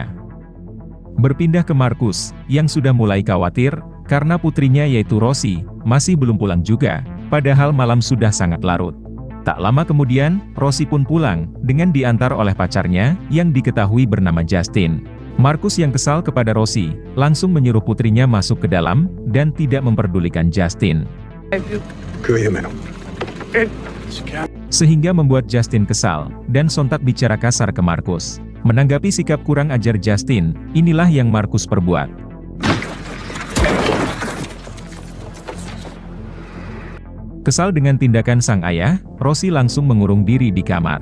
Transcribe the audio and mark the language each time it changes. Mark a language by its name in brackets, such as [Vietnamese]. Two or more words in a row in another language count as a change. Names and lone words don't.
[Indonesian] Berpindah ke Markus, yang sudah mulai khawatir, karena putrinya yaitu Rosie, masih belum pulang juga, padahal malam sudah sangat larut. Tak lama kemudian, Rosie pun pulang, dengan diantar oleh pacarnya, yang diketahui bernama Justin. Markus yang kesal kepada Rosie, langsung menyuruh putrinya masuk ke dalam, dan tidak memperdulikan Justin. [Danish] Kør hjem med ham. Ind. [Indonesian] Sehingga membuat Justin kesal, dan sontak bicara kasar ke Markus. Menanggapi sikap kurang ajar Justin, inilah yang Markus perbuat. Kesal dengan tindakan sang ayah, Rosie langsung mengurung diri di kamar.